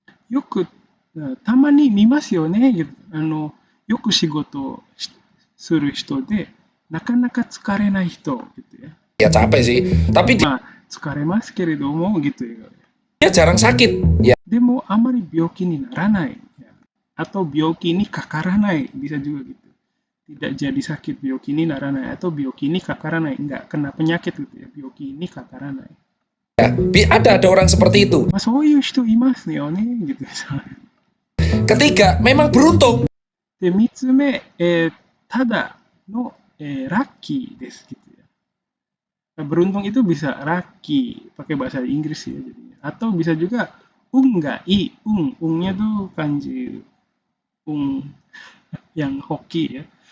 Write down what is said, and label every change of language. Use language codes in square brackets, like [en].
[ja] よく、たまに見ますよね。よく仕事する人で、なかなか疲れない人 [id] gitu ya. Ya capek sih, tapi dia [ja] 疲れますけれども [id] gitu ya. jarang sakit. Ya, [ja] でもあまり病気にならないya. [id] Atau [ja] 病気にかからない [id] bisa juga gitu. Tidak jadi sakit [ja] 病気にならない [id] atau [ja] 病気にかからない [id] enggak kena penyakit gitu ya. [ja] 病気にかからない. [id] Ada orang seperti itu. [ja] まあ、そういう人いますよね、 [id] gitu misalnya. Ketiga, memang beruntung. [ja] で、3つ目、ただの、ラッキーです、 [id] gitu ya. Nah, beruntung itu bisa lucky, pakai bahasa Inggris ya jadinya. Atau bisa juga unggai, ungnya tuh kanji ung yang hoki ya.